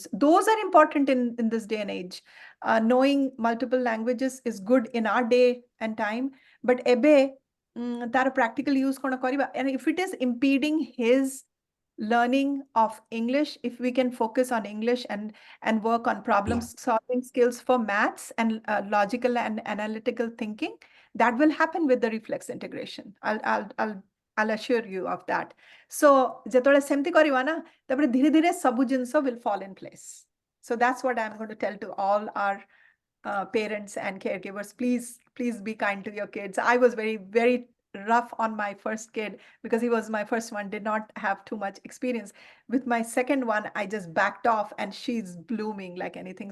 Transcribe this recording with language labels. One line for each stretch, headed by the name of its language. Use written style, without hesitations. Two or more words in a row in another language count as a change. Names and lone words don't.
English: Those are important in this day and age. Knowing multiple languages is good in our day and time, but
Odia: ebe tar practical use kona kariba,
English: and if it is impeding his learning of English, if we can focus on English and work on problem solving skills for maths and logical and analytical thinking, that will happen with the reflex integration. I'll assure you of that. So
Odia: ଯେତେବେଳେ ସେମିତି କରିବା ନା ତାପରେ ଧୀରେ ଧୀରେ ସବୁ ଜିନିଷ
English: will fall in place. So that's what I'm going to tell to all our parents and caregivers. Please be kind to your kids. I was very rough on my first kid because he was my first one, did not have too much experience. With my second one, I just backed off and she's blooming like anything.